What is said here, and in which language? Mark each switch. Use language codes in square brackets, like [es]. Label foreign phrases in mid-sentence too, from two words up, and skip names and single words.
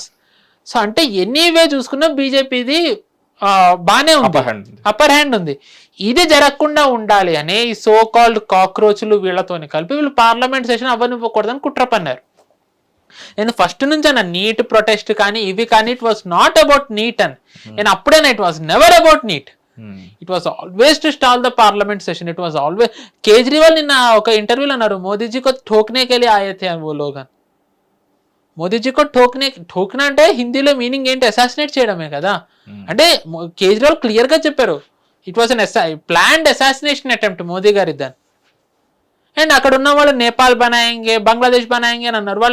[te] సో అంటే ఎనీవే చూసుకున్నా బీజేపీది బానే ఉంది, [en] upper hand [te] ఉంది. ఇది జరగకుండా ఉండాలి అనే ఈ [en] so called [te] కాక్రోచ్లు వీళ్ళతోని కలిపి వీళ్ళు పార్లమెంట్ సెషన్ అవ్వనివ్వకూడదని కుట్ర పన్నారు. నేను ఫస్ట్ నుంచి అన్న నీట్ ప్రొటెస్ట్ కానీ ఇవి కానీ [en] it was not about NEET [te] అని, నేను అప్పుడేనా [en] it was never about NEET, it was always to stall the Parliament session, it was always. [te] కేజ్రీవాల్ నిన్న ఒక ఇంటర్వ్యూలో అన్నారు [hi] मोदीजी को ठोकने के लिए आए थे वो लोग, मोदीजी को ठोकना [te] అంటే హిందీలో మీనింగ్ ఏంటి, అసాసినేట్ చేయడమే కదా. అంటే కేజ్రీవాల్ క్లియర్ గా చెప్పారు [en] it was planned assassination attempt [te] మోదీ గారి దాన్ని. అండ్ అక్కడ ఉన్న వాళ్ళు [hi] नेपाल बनाएंगे, बांग्लादेश बनाएंगे [te] అని అన్నారు.